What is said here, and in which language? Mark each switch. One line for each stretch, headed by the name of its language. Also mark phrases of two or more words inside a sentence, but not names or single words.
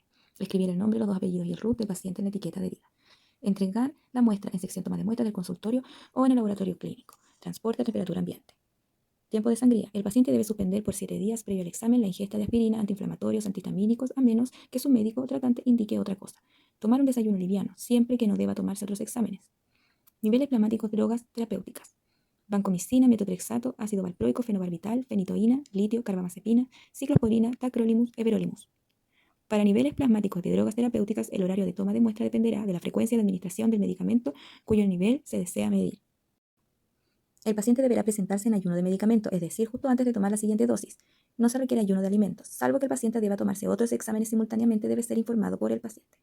Spanish: Escribir el nombre, los dos apellidos y el RUT del paciente en la etiqueta adherida. Entregar la muestra en sección toma de muestra del consultorio o en el laboratorio clínico. Transporte a temperatura ambiente. Tiempo de sangría. El paciente debe suspender por 7 días previo al examen la ingesta de aspirina, antiinflamatorios, antihistamínicos, a menos que su médico o tratante indique otra cosa. Tomar un desayuno liviano, siempre que no deba tomarse otros exámenes. Niveles plasmáticos de drogas terapéuticas. Vancomicina, metotrexato, ácido valproico, fenobarbital, fenitoína, litio, carbamazepina, ciclosporina, tacrolimus, everolimus. Para niveles plasmáticos de drogas terapéuticas, el horario de toma de muestra dependerá de la frecuencia de administración del medicamento cuyo nivel se desea medir. El paciente deberá presentarse en ayuno de medicamento, es decir, justo antes de tomar la siguiente dosis. No se requiere ayuno de alimentos, salvo que el paciente deba tomarse otros exámenes simultáneamente, debe ser informado por el paciente.